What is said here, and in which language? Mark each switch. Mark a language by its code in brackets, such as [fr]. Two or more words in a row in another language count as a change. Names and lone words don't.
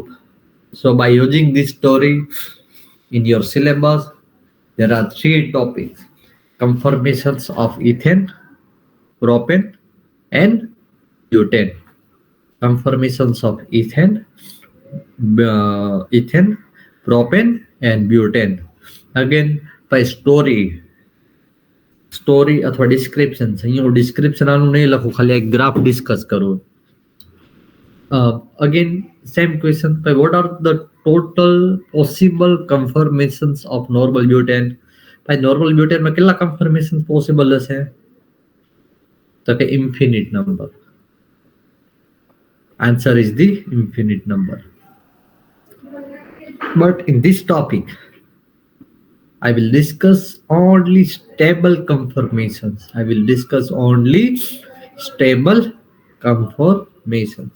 [en] So by using this story in your syllabus, there are 3 topics: conformations of ethane, propane, and butane. Conformations of ethane, propane, and butane. Again, by સ્ટોરી અથવા ડિસ્ક્રિપ્શન. [gu] અહીંયા હું ડિસ્ક્રિપ્શન આનું નહીં લખું, ખાલી એક [en] graph discuss [gu] કરું. [en] Again, same question. What are the total possible conformations of normal butane? [gu] ભાઈ [en] normal butaneમાં [gu] કેટલા કન્ફર્મેશન પોસિબલ હશે? તો કે [en] infinite number. Answer is the infinite number. But in this topic, I will discuss only stable conformations. I will discuss only stable conformations.